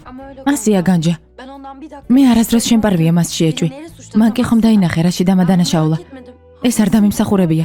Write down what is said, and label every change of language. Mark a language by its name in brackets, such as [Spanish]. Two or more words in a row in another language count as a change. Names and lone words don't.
[Turkish] Ama öyle [Georgian] ასია განჯა. [Turkish] Ben ondan bir dakika... [Georgian] მე არასდროს შემპარვია მას შეეჭვი. მან კი ხომ დაინახე რაში დამადანაშაულა. ეს არ დამიმსახურებია.